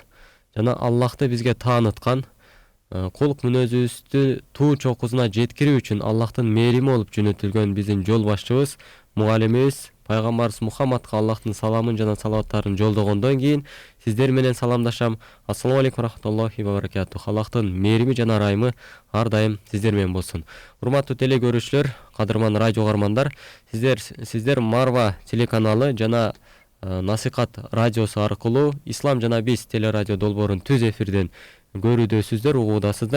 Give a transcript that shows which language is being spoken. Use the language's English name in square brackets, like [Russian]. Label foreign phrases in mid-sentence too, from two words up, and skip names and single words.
[Kyrgyz] Жана Аллахты бизге тааныткан, кулк мүнөзүбүздү туу чокусуна жеткирүү үчүн Аллахтын мээрими болуп жөнөтүлгөн биздин жол башчыбыз, мугалимибиз Пайгамбарыбыз Мухаммадка Аллахтын саламын жана салаваттарын жолдогондон кийин сиздер менен саламдашам. [Arabic] السلام عليكم ورحمة الله وبركاته. [Kyrgyz] Аллахтын мээрими жана ырайымы ар дайым сиздер менен болсун. Урматтуу теле көрүүчүлөр, кадырман радио угармандар, сиздер Марва телеканалы жана Насихат радиосу аркылуу Ислам жана биз теле радио долбоорун түз эфирден көрүүдөсүздөр, угуудасыздар.